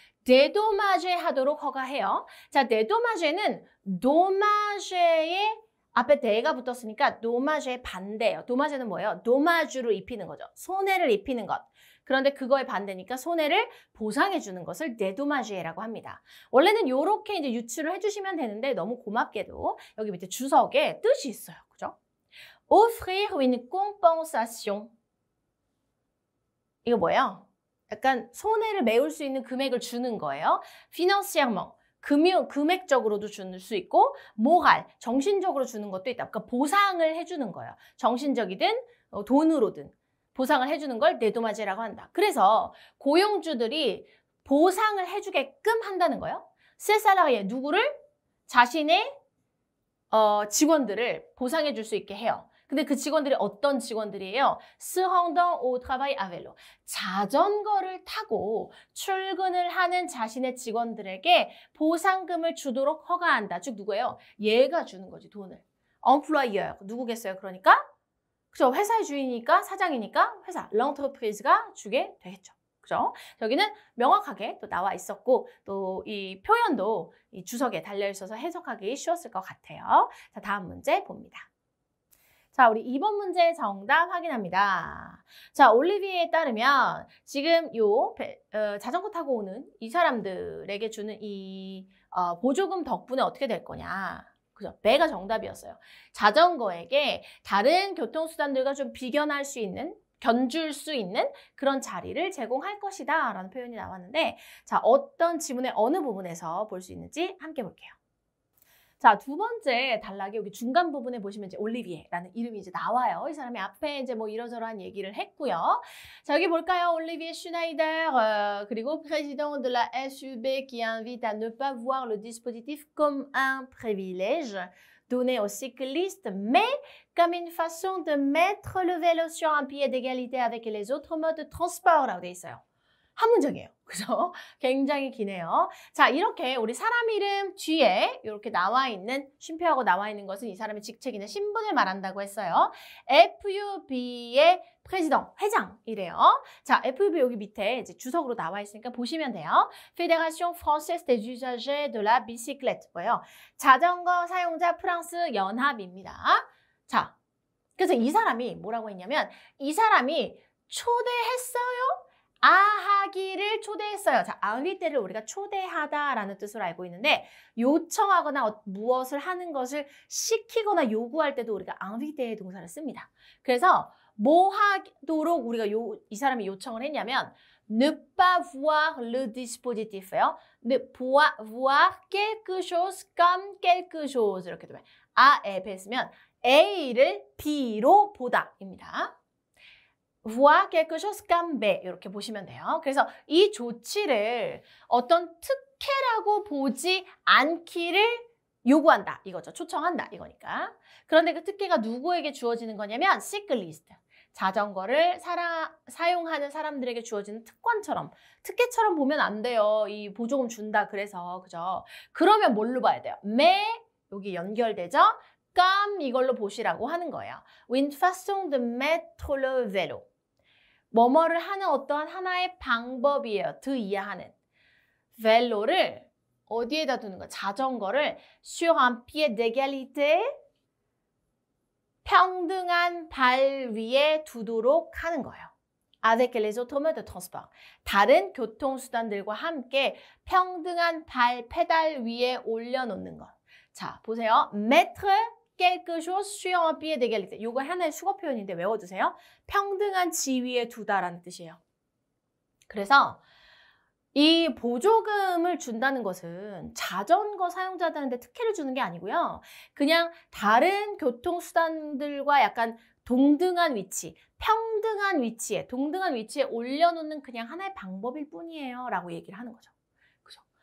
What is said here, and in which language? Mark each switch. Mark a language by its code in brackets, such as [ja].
[ko] dédommager 하도록 허가해요. 자, dédommager는 dommage의 앞에 대가 붙었으니까 dommage의 반대예요. dommage는 뭐예요? dommage로 입히는 거죠. 손해를 입히는 것. 그런데 그거의 반대니까 손해를 보상해 주는 것을 dédommager라고 합니다. 원래는 이렇게 이제 유추를 해주시면 되는데 너무 고맙게도 여기 밑에 주석에 뜻이 있어요. 그죠? [fr] offrir une compensation. [ko] 이거 뭐예요? 약간 손해를 메울 수 있는 금액을 주는 거예요. [fr] financièrement. [ko] 금액적으로도 줄 수 있고 moral, 정신적으로 주는 것도 있다. 그러니까 보상을 해주는 거예요. 정신적이든 돈으로든 보상을 해주는 걸 dédommager라고 한다. 그래서 고용주들이 보상을 해주게끔 한다는 거예요. [fr] ces salariés, [ko] 누구를? 자신의 직원들을 보상해 줄 수 있게 해요. 근데 그 직원들이 어떤 직원들이에요? [fr] se rendant au travail à vélo. [ko] 자전거를 타고 출근을 하는 자신의 직원들에게 보상금을 주도록 허가한다. 즉 누구예요? 얘가 주는 거지, 돈을. employeur. 누구겠어요? 그러니까? 그죠? 회사의 주인이니까, 사장이니까 회사, l'entreprise가 주게 되겠죠. 그죠? 저기는 명확하게 또 나와 있었고 또 이 표현도 이 주석에 달려 있어서 해석하기 쉬웠을 것 같아요. 자, 다음 문제 봅니다. 자, 우리 2번 문제 정답 확인합니다. 자, 올리비에에 따르면 지금 자전거 타고 오는 이 사람들에게 주는 이 보조금 덕분에 어떻게 될 거냐. 그죠? B가 정답이었어요. 자전거에게 다른 교통수단들과 좀 비견할 수 있는, 견줄 수 있는 그런 자리를 제공할 것이다 라는 표현이 나왔는데, 자, 어떤 지문의 어느 부분에서 볼 수 있는지 함께 볼게요. 자, 두 번째 단락이 여기 중간 부분에 보시면 이제 올리비에라는 이름이 이제 나와요. 이 사람이 앞에 이제 뭐 이러저러한 얘기를 했고요. 자, 여기 볼까요? [fr] 올리비에 슈나이더, [ko] 그리고 [fr] président de la SUB qui invite à ne pas voir le dispositif comme un privilège donné aux cyclistes, mais comme une façon de mettre le vélo sur un pied d'égalité avec les autres modes de transport [ko] 라고 돼 있어요. 한 문장이에요. 그죠? 굉장히 기네요. 자, 이렇게 우리 사람 이름 뒤에 이렇게 나와 있는, 쉼표하고 나와 있는 것은 이 사람의 직책이나 신분을 말한다고 했어요. FUB의 président, 회장이래요. 자, FUB 여기 밑에 이제 주석으로 나와 있으니까 보시면 돼요. [fr] Fédération Française des Usagers de la Bicyclette. 뭐예요? [ko] 자전거 사용자 프랑스 연합입니다. 자, 그래서 이 사람이 뭐라고 했냐면 이 사람이 초대했어요? 하기를 초대했어요. 자, invite를 우리가 초대하다라는 뜻으로 알고 있는데 요청하거나 무엇을 하는 것을 시키거나 요구할 때도 우리가 invite의 동사를 씁니다. 그래서 뭐 하도록 우리가 이 사람이 요청을 했냐면 [fr] ne pas voir le dispositif [ko] 예요. [fr] ne pas voir quelque chose [ko] comme quelque chose 이렇게 되면 A에 배으면 A를 B로 보다입니다. [fr] voir quelque chose comme B [ko] 이렇게 보시면 돼요. 그래서 이 조치를 어떤 특혜라고 보지 않기를 요구한다 이거죠. 초청한다 이거니까. 그런데 그 특혜가 누구에게 주어지는 거냐면 시클리스트. 자전거를 사용하는 사람들에게 주어지는 특혜처럼 보면 안 돼요. 이 보조금 준다 그래서 그죠? 그러면 뭘로 봐야 돼요? 여기 연결되죠? 이걸로 보시라고 하는 거예요. [fr] Une façon de mettre le vélo. [ko] 뭐뭐를 하는 어떠한 하나의 방법이에요. 이해하는. 벨로를 어디에다 두는 거야? 자전거를 [fr] sur un pied d'égalité [ko] 평등한 발 위에 두도록 하는 거예요. [fr] Avec les automodes de transport. [ko] 다른 교통수단들과 함께 평등한 페달 위에 올려놓는 것. 자, 보세요. [fr] mettre quelque chose sur un pied d'égalité. [ko] 이거 하나의 수거 표현인데 외워두세요. 평등한 지위에 두다라는 뜻이에요. 그래서 이 보조금을 준다는 것은 자전거 사용자들한테 특혜를 주는 게 아니고요. 그냥 다른 교통수단들과 약간 동등한 위치, 평등한 위치에, 동등한 위치에 올려놓는 그냥 하나의 방법일 뿐이에요. 라고 얘기를 하는 거죠. 그죠?